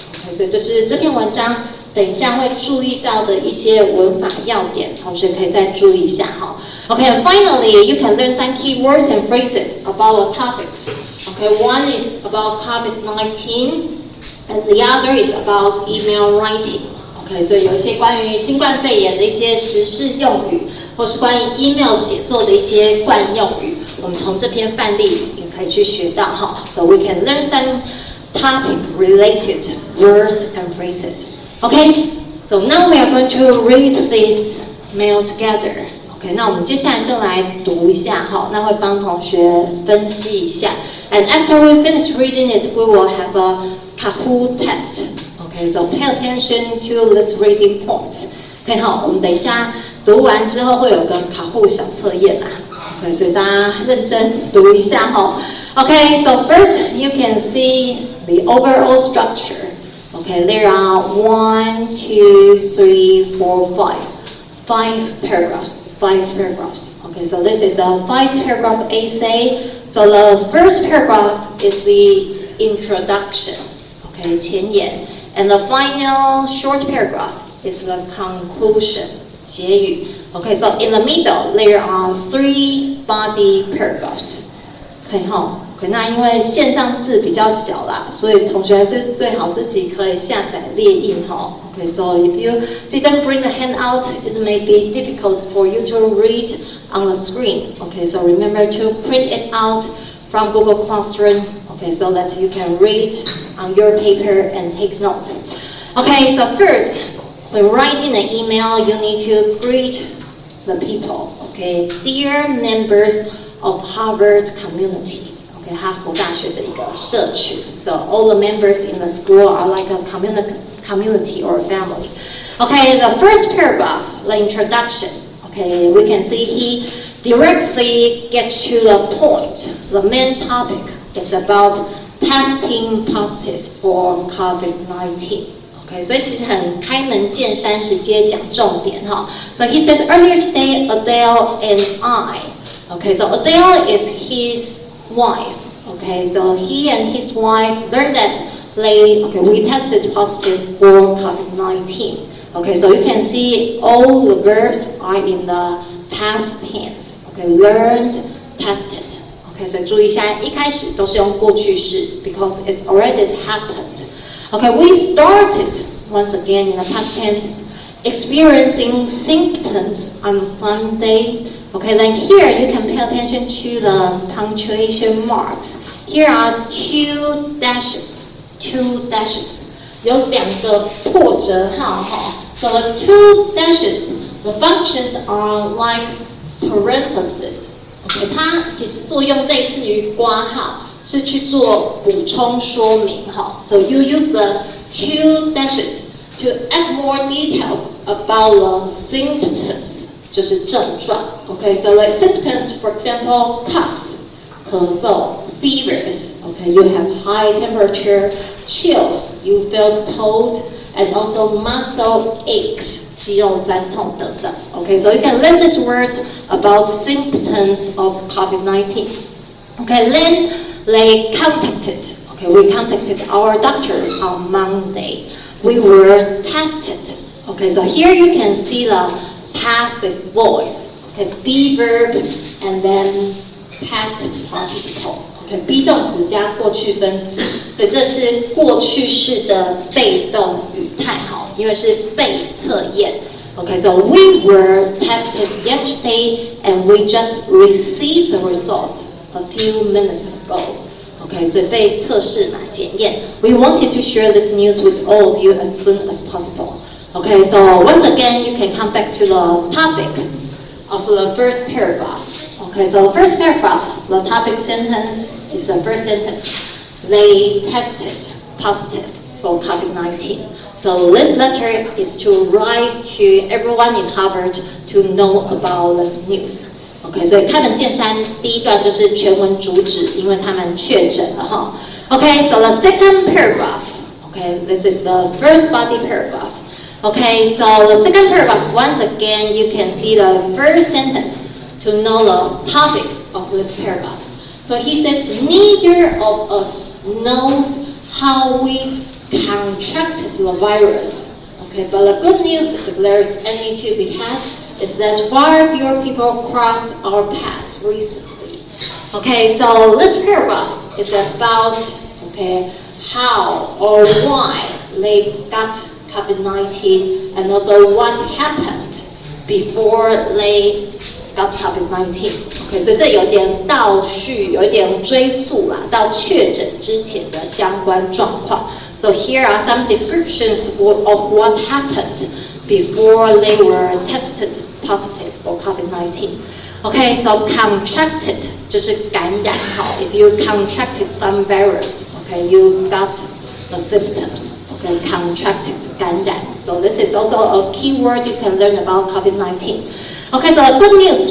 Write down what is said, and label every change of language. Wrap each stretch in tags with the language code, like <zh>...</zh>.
<zh>所以这是这篇文章等一下会注意到的一些文法要点，同学可以再注意一下哈。</zh> <en>Okay, and finally, you can learn some key words and phrases about the topics. Okay, one is about COVID-19, and the other is about email writing.</en> <zh>Okay, 所以有一些关于新冠肺炎的一些时事用语，或是关于 email 写作的一些惯用语，我们从这篇范例也可以去学到哈。</zh> <en>So we can learn some topic-related words and phrases. Okay, So now we are going to read this mail together.</en> <zh>OK， 那我们接下来就来读一下哈，那会帮同学分析一下。</zh> <en>And after we finish reading it, we will have a Kahoot test. OK, so pay attention to this reading points.</en> <zh>OK， 好，我们等一下读完之后会有个Kahoot小测验啦。 OK， 所以大家认真读一下哈。</zh> <en>OK, so first you can see the overall structure. OK, there are 1, 2, 3, 4, 5 paragraphs. 5 paragraphs. Okay, so this is a 5-paragraph essay. So the first paragraph is the introduction. Okay,</en> <zh>前言.</zh> <en>And the final short paragraph is the conclusion.</en> <zh>结语.</zh> <en>Okay, so in the middle there are 3 body paragraphs.</en> <zh>可以哈。 OK， 那因为线上字比较小啦，所以同学还是最好自己可以下载列印哈。</zh> <en>Okay, so if you didn't bring the handout, it may be difficult for you to read on the screen. Okay, so remember to print it out from Google Classroom. Okay, so that you can read on your paper and take notes. Okay, so first, when writing an email, you need to greet the people. Okay, dear members of Harvard community.</en> <zh>Okay, 哈佛大学的一个社群.</zh> <en>So all the members in the school are like a community or a family. Okay, the first paragraph, the introduction. Okay, we can see he directly gets to the point. The main topic is about testing positive for COVID-19.</en> <zh>Okay, 所以其实很开门见山，直接讲重点哈。</zh> <en>So he said earlier today, Adele and I. Okay, so Adele is his wife. Okay, so he and his wife learned that we tested positive for COVID-19. Okay, so you can see all the verbs are in the past tense. Okay, learned, tested.</en> <zh>Okay, 所以注意一下，一开始都是用过去式</zh> <en>because it's already happened. Okay, we started once again in the past tense experiencing symptoms on Sunday. Okay, then here you can pay attention to the punctuation marks. Here are 2 dashes. 2 dashes.</en> <zh>有两个破折号哈。</zh> <en>So the 2 dashes, the functions are like parentheses.</en> <zh>Okay, 它其实作用类似于括号，是去做补充说明哈。</zh> <en>So you use the 2 dashes to add more details about the symptoms.</en> <zh>就是症状</zh> <en>Okay, so like symptoms, for example, coughs, 咳嗽, fevers. Okay, you have high temperature, chills, you felt cold, and also muscle aches,</en> <zh>肌肉酸痛等等.</zh> <en>Okay, so you can learn these words about symptoms of COVID-19. Okay, then they contacted. Okay, we contacted our doctor on Monday. We were tested. Okay, so here you can see the passive voice. Okay, be verb and then past participle.</en> <zh>Okay, be 动词加过去分词，所以这是过去式的被动语态，好，因为是被测验。</zh> <en>Okay, so we were tested yesterday and we just received the results a few minutes ago.</en> <zh>Okay, 所以被测试嘛，检验。</zh> <en>We wanted to share this news with all of you as soon as possible. Okay, so once again, you can come back to the topic of the first paragraph. Okay, so the first paragraph, the topic sentence is the first sentence. They tested positive for COVID-19. So this letter is to write to everyone in Harvard to know about this news.</en> <zh>Okay, 所以开门见山，第一段就是全文主旨，因为他们确诊了哈。</zh> <en>Okay, so the second paragraph. Okay, this is the first body paragraph. Okay, so the second paragraph, once again, you can see the first sentence to know the topic of this paragraph. So he says, neither of us knows how we contracted the virus. Okay, but the good news, if there is any to be had, is that far fewer people crossed our paths recently. Okay, so this paragraph is about how or why they got COVID-19 and also what happened before they got COVID-19.</en> <zh>Okay, 所以这有点倒叙，有一点追溯啦，到确诊之前的相关状况。</zh> <en>So here are some descriptions of what happened before they were tested positive for COVID-19. Okay, so contracted</en> <zh>就是感染哈。</zh> <en>If you contracted some virus, okay, you got the symptoms. Okay, contracted 感染. So this is also a key word you can learn about COVID-19. Okay, so good news.</en>